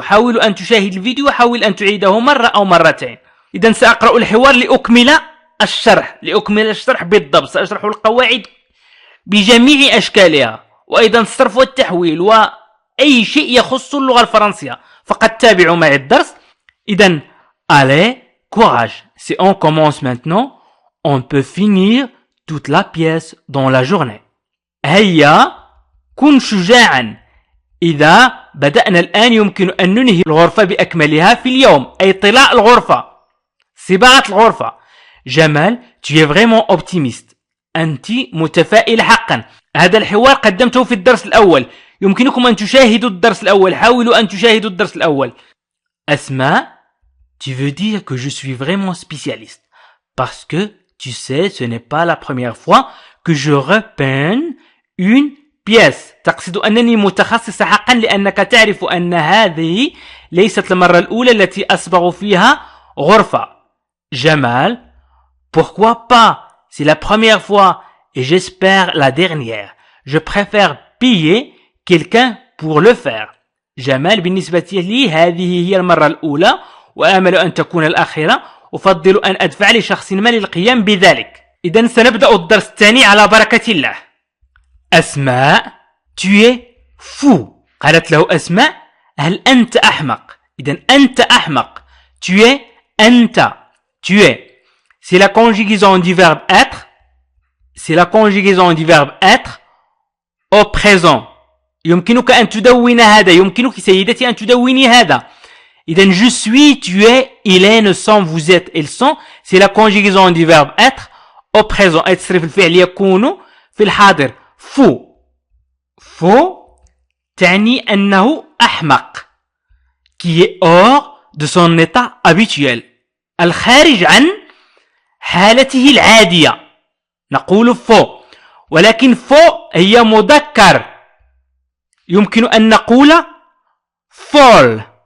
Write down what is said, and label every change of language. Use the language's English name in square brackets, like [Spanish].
[Arabic] حاولوا أن تشاهد الفيديو وحاول أن تعيده مرة أو مرتين. إذن سأقرأ الحوار لأكمل الشرح بالضبط. سأشرح القواعد بجميع أشكالها، وأيضا الصرف والتحويل وأي شيء يخص اللغة الفرنسية. فقد تابعوا معي الدرس. إذن [French] allez, courage. Si on commence maintenant, on peut finir toute la pièce dans la journée. [Arabic] هيا كن شجاعا. إذا بدأنا الآن يمكن أن ننهي الغرفة بأكملها في اليوم، أي طلاء الغرفة، صباغة الغرفة. [French] جمال، tu es vraiment optimiste. [Arabic] أنت متفائل حقا. هذا الحوار قدمته في الدرس الأول، يمكنكم أن تشاهدوا الدرس الأول، حاولوا أن تشاهدوا الدرس الأول. [French] أسماء، tu veux dire que je suis vraiment spécialiste parce que tu sais ce n'est pas la première fois que je repeins une pièce. [Arabic] تقصد أنني متخصص حقا لأنك تعرف أن هذه ليست المرة الأولى التي أصبغ فيها غرفة. [French] جمال، pourquoi pas, c'est la première fois et j'espère la dernière. Je préfère payer quelqu'un pour le faire. [Arabic] جمال، بالنسبة لي هذه هي المرة الأولى وآمل أن تكون الأخيرة. أفضل أن أدفع لشخص ما للقيام بذلك. إذن سنبدأ الدرس الثاني على بركة الله. [French] أسماء، tu es fou. [Arabic] قالت له أسماء: هل أنت أحمق؟ إذن أنت أحمق. [French] tu es [Arabic] أنت. [French] tu es c'est la conjugaison du verbe être. c'est la conjugaison du verbe être au présent. [Arabic] يمكنك أن تدون هذا، يمكنك سيدتي أن تدوني هذا. إذن [French] je suis, tu es, il est, nous sommes, vous êtes, ils sont. c'est la conjugaison du verbe être au présent. [Arabic] أي تصريف الفعل يكون في الحاضر. fou تعني أنه أحمق، [French] qui est hors de son état habituel، [Arabic] الخارج عن حالته العادية. نقول faux، ولكن faux هي مذكر، يمكن أن نقول folle.